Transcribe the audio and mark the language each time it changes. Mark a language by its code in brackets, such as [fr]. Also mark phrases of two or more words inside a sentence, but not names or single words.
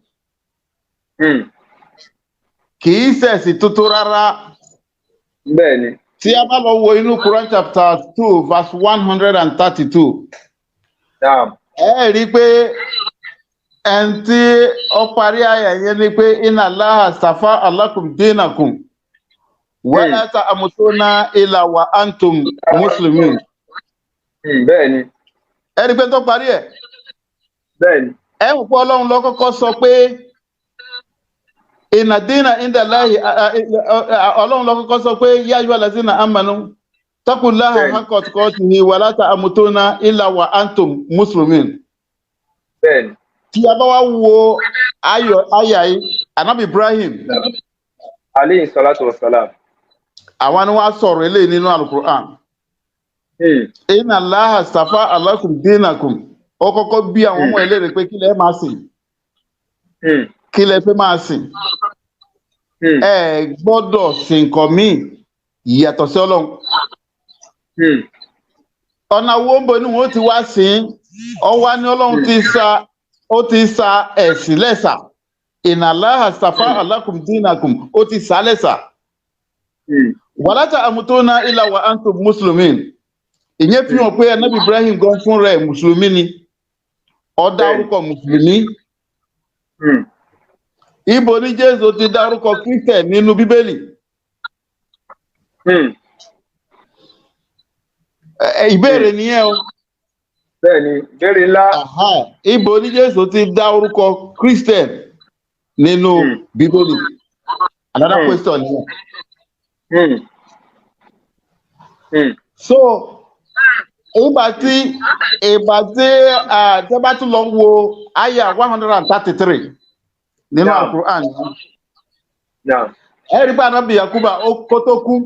[yo] Kì í ṣe ẹ̀sìn tuntun rárá. Bẹ́ẹ̀ni. Tí a bá lọ wo inú Quran [en] chapter 2 verse 132. [yo] Ẹ rí pé ẹni tí ó parí àyà yẹn ni pé [ar] إن الله اصطفى لكم دينكم. ولا تموتن إلا وأنتم مسلمون. [yo] Bẹ́ẹ̀ni. Ẹni pé tó parí ẹ̀. Bẹ́ẹ̀ni. Ẹ wò pé Ọlọ́run ló kọ́kọ́ sọ pé [ar] إن الدين عند الله [yo] Ọlọ́run ló kọ́kọ́ sọ pé [ar] يا أيها الذين آمنوا اتقوا الله حق تقاته ولا تموتن إلا وأنتم مسلمون. [yo] Bẹ́ẹ̀ni. Tí a bá wá wo àyà yìí, Ànábì Ibrahim [ar] عليه الصلاة والسلام. [yo] Àwọn ni wọ́n sọ̀rọ̀ eléyìí nínú Al-Qur'an. [ar] إن الله اصطفى لكم دينكم. [yo] Ó kọ́kọ́ bí àwọn ọmọ ẹlẹ́rìí pé kí lẹ máa sìn. Kí lẹ fẹ́ máa sìn. Ẹ gbọ́dọ̀ sìn nǹkan míì yàtọ̀ sí Ọlọ́run. Ọ̀nà wo ń bọ̀ ni wọ́n ti wá sìn. Ọwá ní Ọlọ́run ti sa ẹ̀sìn lẹ́sà. [ar] إن الله اصطفى لكم دينكم. [yo] Ó ti sá lẹ́sà. [ar] ولا تموتن إلا وأنتم مسلمين. [yo] Ìyẹn fi hàn pé Ànábì Ibrahim gan fún rẹ̀ mùsùlùmí ni. Ó dárúkọ mùsùlùmí. Ibo ni Jésù ti dárúkọ Christian nínú Bíbélì. Ìbéèrè nìyẹn o. Bẹ́ẹ̀ni, ìbéèrè ńlá. Ibo ni Jésù ti dárúkọ Christian nínú Bíbélì. [en] Another question nìyẹn. [yo] So ìgbà tí tẹ́ bá tún lọ wo àyà 133 nínú Al-Qur'an. Ẹ rí bá Ànábì Yakuba kó tó kú.